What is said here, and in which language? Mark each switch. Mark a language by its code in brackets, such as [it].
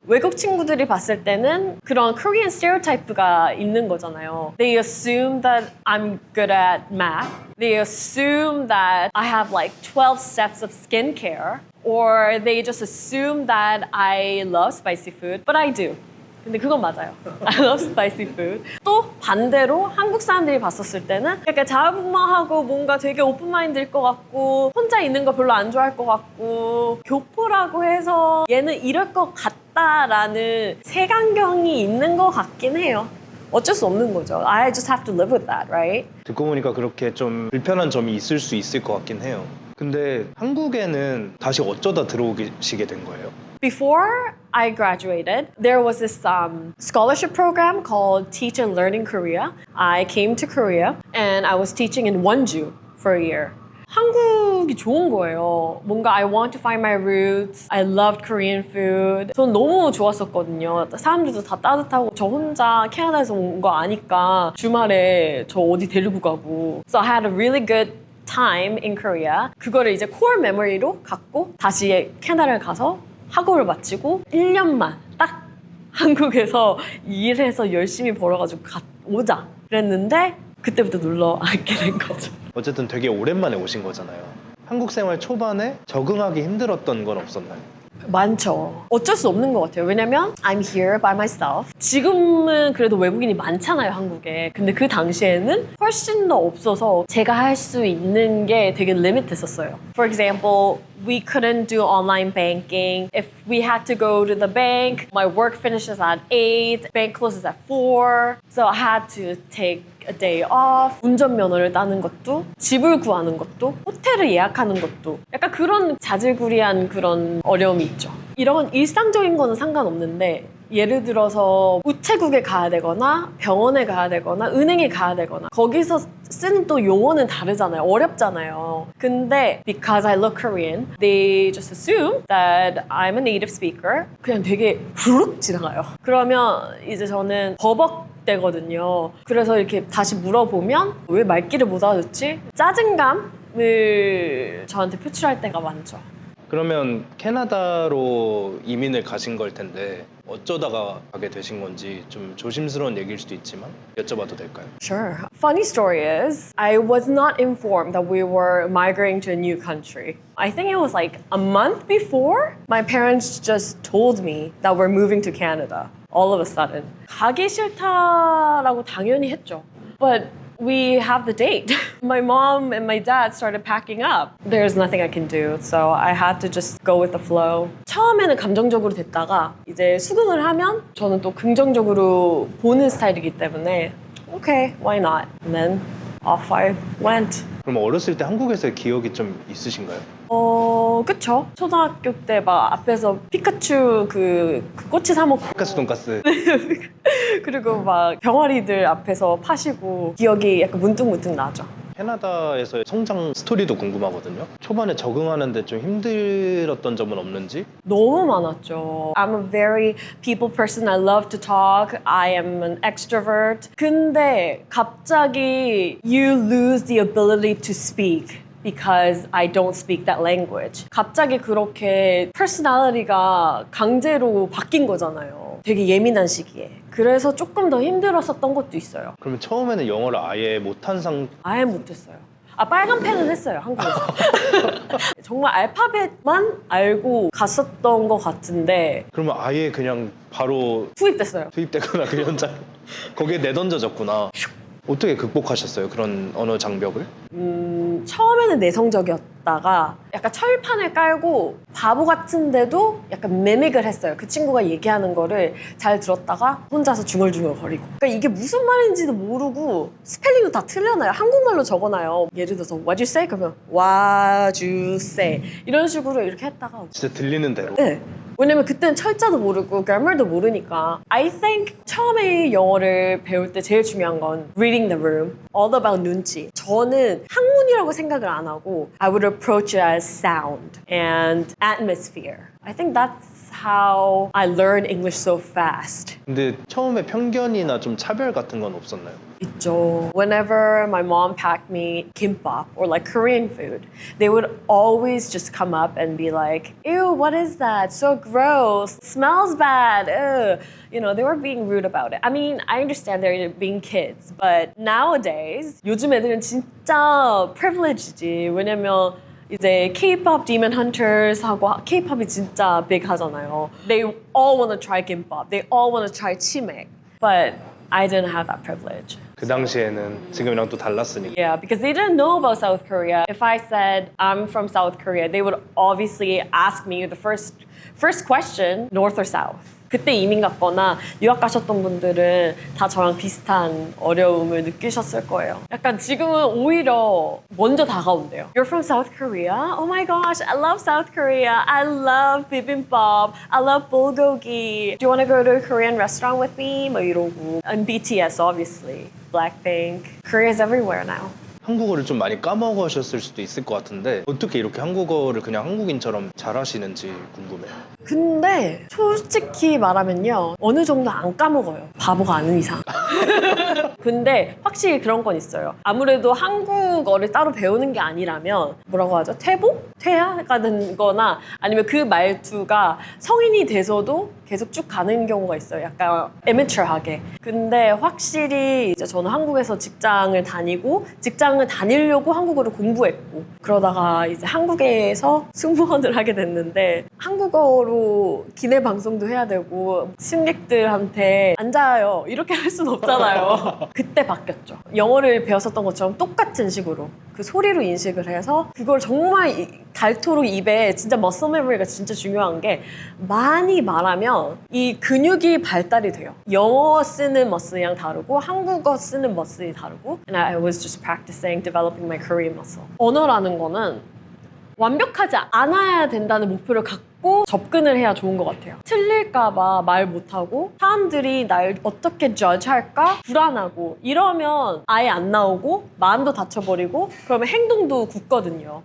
[ko] 외국 친구들이 봤을 때는 그런 Korean stereotype가 있는 거잖아요. [en] They assume that I'm good at math. They assume that I have like 12 steps of skincare. Or they just assume that I love spicy food. But I do. [ko] 근데 그건 맞아요. [en] I love spicy food. [ko] 또 반대로 한국 사람들이 봤었을 때는 약간 자아분방하고 뭔가 되게 오픈마인드일 것 같고 혼자 있는 거 별로 안 좋아할 것 같고 교포라고 해서 얘는 이럴 것 같다라는 색안경이 있는 것 같긴 해요. 어쩔 수 없는 거죠. [en] I just have to live with that, right? [ko] 듣고 보니까 그렇게 좀 불편한 점이 있을 수 있을 것 같긴 해요. 근데 한국에는 다시 어쩌다 들어오시게 된 거예요? [en] Before I graduated, there was this scholarship program called Teach and Learn in Korea. I came to Korea and I was teaching in Wonju for a year. [ko] 한국이 좋은 거예요. [en] 뭔가 I want to find my roots. I loved Korean food. [ko] 전 너무 좋았었거든요. 사람들도 다 따뜻하고 저 혼자 캐나다에서 온 거 아니까 주말에 저 어디 데리고 가고. [en] So I had a really good time in Korea. [ko] 그거를 이제 core memory로 갖고 다시 캐나다를 가서 학업을 마치고 1년만 딱 한국에서 일해서 열심히 벌어가지고 오자 그랬는데 그때부터 눌러 앉게 된 거죠. 어쨌든 되게 오랜만에 오신 거잖아요. 한국 생활 초반에 적응하기 힘들었던 건 없었나요? 많죠. 어쩔 수 없는 것 같아요. 왜냐면 [en] I'm here by myself. [ko] 지금은 그래도 외국인이 많잖아요, 한국에. 근데 그 당시에는 훨씬 더 없어서 제가 할 수 있는 게 되게 리밋했었어요. [en] For example, we couldn't do online banking. If we had to go to the bank, my work finishes at 8, bank closes at 4. So I had to take a day off. [ko] 운전면허를 따는 것도, 집을 구하는 것도, 호텔을 예약하는 것도 약간 그런 자질구리한 그런 어려움이 있죠. 이런 일상적인 거는 상관없는데 예를 들어서 우체국에 가야 되거나 병원에 가야 되거나 은행에 가야 되거나 거기서 쓰는 또 용어는 다르잖아요. 어렵잖아요. 근데 [en] because I look Korean, they just assume that I'm a native speaker. [ko] 그냥 되게 부르륵 지나가요. 그러면 이제 저는 버벅대거든요. 그래서 이렇게 다시 물어보면 왜 말귀를 못 알아듣지? 짜증감을 저한테 표출할 때가 많죠. 그러면 캐나다로 이민을 가신 걸 텐데 어쩌다가 가게 되신 건지 좀 조심스러운 얘기일 수도 있지만 여쭤봐도 될까요? [en] Sure. Funny story is, I was not informed that we were migrating to a new country. I think it was like a month before, my parents just told me that we're moving to Canada. all of a sudden. [ko] 가기 싫다라고 당연히 했죠. [en] But we have the date. My mom and my dad started packing up. There's nothing I can do. So I had to just go with the flow. [ko] 처음에는 감정적으로 됐다가 이제 수긍을 하면 저는 또 긍정적으로 보는 스타일이기 때문에 [en] okay, why not? And then off I went. [ko] 그럼 어렸을 때 한국에서의 기억이 좀 있으신가요? 그쵸. 초등학교 때 막 앞에서 피카츄 그 꼬치 사 먹고 피카츄 돈가스. 그리고 막 병아리들 앞에서 파시고 기억이 약간 문득문득 나죠. 캐나다에서의 성장 스토리도 궁금하거든요. 초반에 적응하는데 좀 힘들었던 점은 없는지? 너무 많았죠. [en] I'm a very people person. I love to talk. I am an extrovert. [ko] 근데 갑자기 [en] you lose the ability to speak. Because I don't speak that language. [ko] 갑자기 그렇게 personality가 강제로 바뀐 거잖아요. 되게 예민한 시기에. 그래서 조금 더 힘들었었던 것도 있어요. 그러면 처음에는 영어를 아예 못한 아예 못했어요. 빨간 펜은 했어요, 한국에서. 정말 알파벳만 알고 갔었던 것 같은데 그러면 아예 그냥 바로 투입됐어요. 투입되거나 그 현장 거기에 내던져졌구나. 어떻게 극복하셨어요? 그런 언어 장벽을? 처음에는 내성적이었다가 약간 철판을 깔고 바보 같은데도 약간 매믹을 했어요. 그 친구가 얘기하는 거를 잘 들었다가 혼자서 중얼중얼 거리고. 그러니까 이게 무슨 말인지도 모르고 스펠링도 다 틀려놔요. 한국말로 적어놔요. [en] 예를 들어서 what you say? [ko] 그러면 [en] what you say [ko] 이런 식으로 이렇게 했다가 진짜 들리는 대로? 네. 왜냐면 그때는 철자도 모르고 grammar도 모르니까 [en] I think [ko] 처음에 영어를 배울 때 제일 중요한 건 [en] reading the room, all about [ko] 눈치. 저는 학문이라고 생각을 안 하고 [en] I would approach it as sound and atmosphere. I think that's how I learned English so fast. [ko] 근데 처음에 편견이나 좀 차별 같은 건 없었나요? 있죠. [en] Whenever my mom packed me kimbap or like Korean food, they would always just come up and be like, ew, what is that? So gross. Smells bad. Ugh. You know, they were being rude about it. I mean, I understand they're being kids, but nowadays, [ko] 요즘 애들은 진짜 privilege지. 왜냐면 이제 K-pop Demon Hunters하고 K-pop이 진짜 big 하잖아요. [en] They all want to try kimbap. They all want to try chimek. But I didn't have that privilege. [ko] 그 당시에는 지금이랑 또 달랐으니까. [en] Yeah, because they didn't know about South Korea. If I said I'm from South Korea, they would obviously ask me the first question, North or South. [ko] 그때 이민 갔거나 유학 가셨던 분들은 다 저랑 비슷한 어려움을 느끼셨을 거예요. 약간 지금은 오히려 먼저 다가온대요. [en] You're from South Korea? Oh my gosh, I love South Korea. I love bibimbap. I love bulgogi. Do you want to go to a Korean restaurant with me? [ko] 뭐 이러고. [en] And BTS, obviously. Blackpink. Korea is everywhere now. [ko] 한국어를 좀 많이 까먹으셨을 수도 있을 것 같은데 어떻게 이렇게 한국어를 그냥 한국인처럼 잘하시는지 궁금해요. 근데 솔직히 말하면요. 어느 정도 안 까먹어요. 바보가 아닌 이상. 근데 확실히 그런 건 있어요. 아무래도 한국어를 따로 배우는 게 아니라면 뭐라고 하죠? 퇴화가 된 거나 아니면 그 말투가 성인이 돼서도 계속 쭉 가는 경우가 있어요. 약간 amateur하게. 근데 확실히 이제 저는 한국에서 직장을 다니고 직장을 다니려고 한국어를 공부했고 그러다가 이제 한국에서 승무원을 하게 됐는데 한국어로 기내 방송도 해야 되고 승객들한테 앉아요 이렇게 할 수는 없잖아요. 그때 바뀌었죠. 영어를 배웠었던 것처럼 똑같은 식으로 그 소리로 인식을 해서 그걸 정말 닳도록 입에 진짜 머슬 메모리가 진짜 중요한 게 많이 말하면 이 근육이 발달이 돼요. 영어 쓰는 머슬이랑 다르고 한국어 쓰는 머슬이 다르고 [en] and I was just practicing developing my Korean muscle. [ko] 언어라는 거는 완벽하지 않아야 된다는 목표를 갖고 접근을 해야 좋은 것 같아요. 틀릴까봐 말 못하고 사람들이 날 어떻게 judge할까 불안하고 이러면 아예 안 나오고 마음도 다쳐버리고 그러면 행동도 굳거든요.